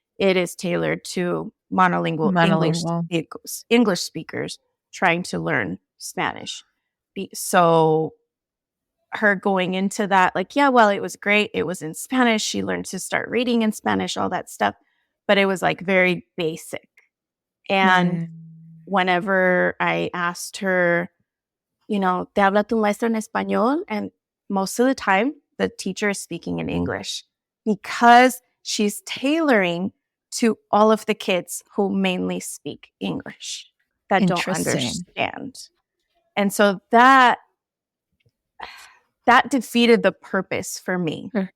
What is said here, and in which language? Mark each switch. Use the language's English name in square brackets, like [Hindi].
[English] It is tailored to monolingual. English speakers trying to learn Spanish. So her going into that, like, yeah, well, it was great. It was in Spanish. She learned to start reading in Spanish, all that stuff. But it was like very basic. And whenever I asked her, [Spanish] ¿te habla tu maestra en español? [English] And most of the time, the teacher is speaking in English because she's tailoring to all of the kids who mainly speak English that don't understand. And so that defeated the purpose for me.